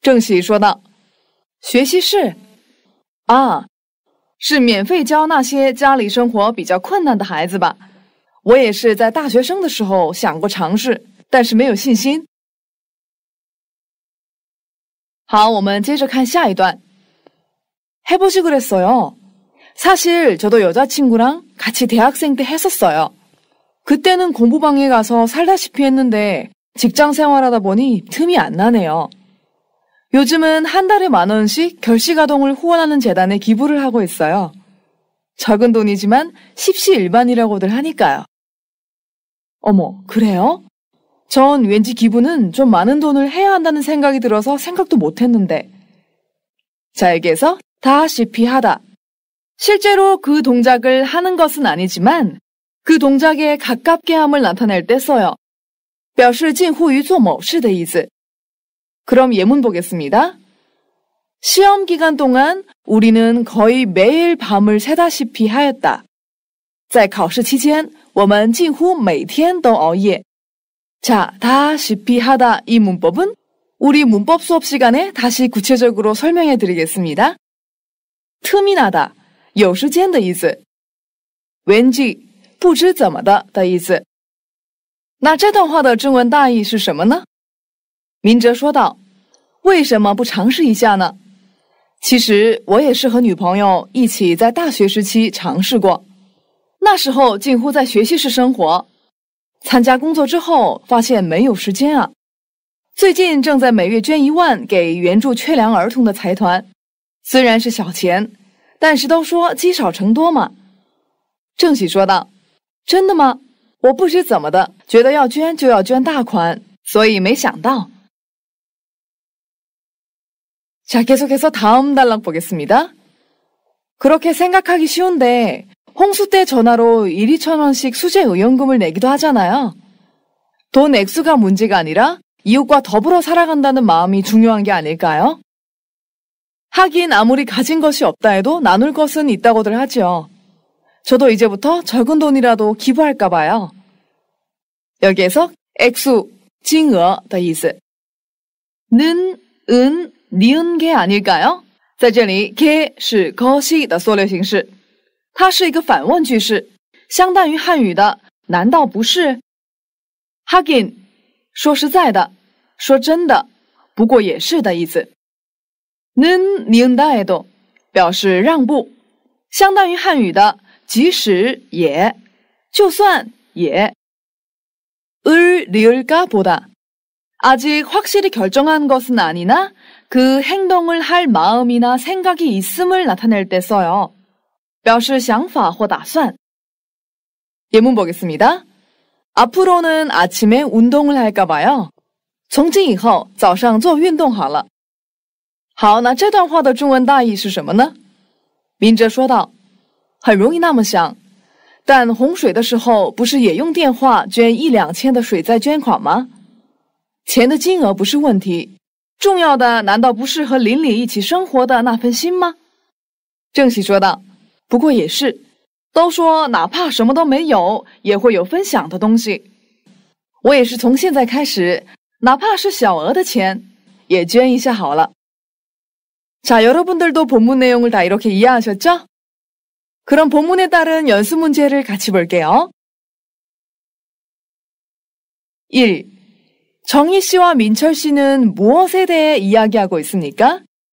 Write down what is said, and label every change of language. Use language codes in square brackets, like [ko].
[zh] 郑喜说道：“学习室？啊，是免费教那些家里生活比较困难的孩子吧？我也是在大学生的时候想过尝试，但是没有信心。” 好，我们接着看下一段。 [ko] 해보지 그랬어요. 사실 저도 여자친구랑 같이 대학생 때 했었어요. 그때는 공부방에 가서 살다시피 했는데 직장 생활하다 보니 틈이 안 나네요. 요즘은 한 달에 10,000원씩 결식아동을 후원하는 재단에 기부를 하고 있어요. 적은 돈이지만 십시일반이라고들 하니까요. 어머, 그래요? 전 왠지 기부는 좀 많은 돈을 해야 한다는 생각이 들어서 생각도 못했는데. 자, 여기에서 다시피 하다. 실제로 그 동작을 하는 것은 아니지만 그 동작에 가깝게 함을 나타낼 때 써요. [zh] 表示近乎于做某事的意思. [ko] 그럼 예문 보겠습니다. 시험 기간 동안 우리는 거의 매일 밤을 새다시피 하였다. 在考试期间我们近乎每天都熬夜. 자, 다시피 하다 이 문법은 우리 문법 수업 시간에 다시 구체적으로 설명해 드리겠습니다. [zh] 틈이 나다, 有时间的意思.왠지, 不知怎么的意思. 那这段话的中文大意是什么呢？明哲说道，为什么不尝试一下呢？其实我也是和女朋友一起在大学时期尝试过，那时候近乎在学习室生活，参加工作之后发现没有时间啊。最近正在每月捐1万给援助缺粮儿童的财团，虽然是小钱，但是都说积少成多嘛。郑喜说道，真的吗？我不知怎么的，觉得要捐就要捐大款，所以没想到。 [ko] 자, 계속해서 다음 단락 보겠습니다. 그렇게 생각하기 쉬운데 홍수 때 전화로 1,000~2,000원씩 수재 의원금을 내기도 하잖아요. 돈 액수가 문제가 아니라 이웃과 더불어 살아간다는 마음이 중요한 게 아닐까요? 하긴 아무리 가진 것이 없다 해도 나눌 것은 있다고들 하죠. 저도 이제부터 적은 돈이라도 기부할까 봐요. [zh] 여기에서 액수, 金额的意思. [ko] 는, 은, 니은 게 아닐까요? [zh] 在这里 게 是 것이 的缩略形式，它是一个反问句式，相当于汉语的难道不是？ 하긴 说实在的，说真的，不过也是的意思。 는 니은 다에도 表示让步，相当于汉语的即使也，就算也。 [ko] 을 리을까 보다. 아직 확실히 결정한 것은 아니나 그 행동을 할 마음이나 생각이 있음을 나타낼 때 써요. [zh] 表示想法或打算. [ko] 예문 보겠습니다. 앞으로는 아침에 운동을 할까 봐요. [zh] 从今以后早上做运动好了。好，那这段话的中文大意是什么呢？明哲说道，很容易那么想，但洪水的时候不是也用电话捐1-2千的水灾捐款吗？钱的金额不是问题，重要的难道不是和邻里一起生活的那份心吗？郑喜说道，不过也是，都说哪怕什么都没有，也会有分享的东西。我也是从现在开始，哪怕是小额的钱，也捐一下好了。 [ko] 자, 여러분들도 본문 내용을 다 이렇게 이해하셨죠? 그럼 본문에 따른 연습 문제를 같이 볼게요. 1. 정희 씨와 민철 씨는 무엇에 대해 이야기하고 있습니까?